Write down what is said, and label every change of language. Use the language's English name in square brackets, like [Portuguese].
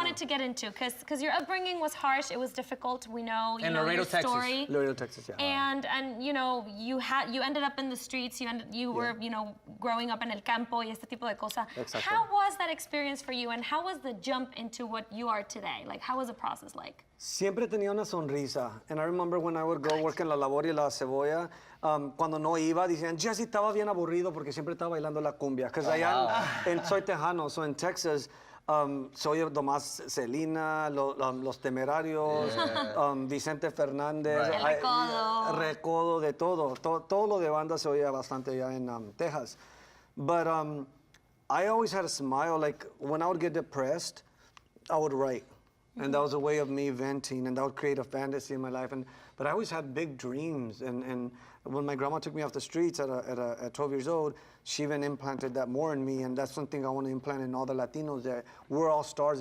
[English] wanted to get into, because your upbringing was harsh. It was difficult. We know, In know Laredo, your Texas. story. Laredo, Texas, yeah. And you know, you ended up in the streets. You were growing up in [Spanish] el campo y este tipo de cosas. [English] Exactly. How was that experience for you, and how was the jump into what you are today? Like, how was the process like? [Spanish] Siempre tenía una sonrisa. [English] And I remember when I would go work [Spanish] en la labor y la cebolla, cuando no iba, decían, Jesse estaba bien aburrido porque siempre estaba bailando la cumbia. [English] Because [Spanish] soy tejano, [English] so in Texas, soy Tomás Celina, Los Temerarios, Vicente Fernández. [Spanish] El Recodo. Recodo, de todo. Todo lo de banda se oía bastante allá en Texas. [English] But I always had a smile. Like, when I would get depressed, I would write. And that was a way of me venting, and that would create a fantasy in my life. But I always had big dreams. And when my grandma took me off the streets at 12 years old, she even implanted that more in me. And that's something I want to implant in all the Latinos, that we're all stars.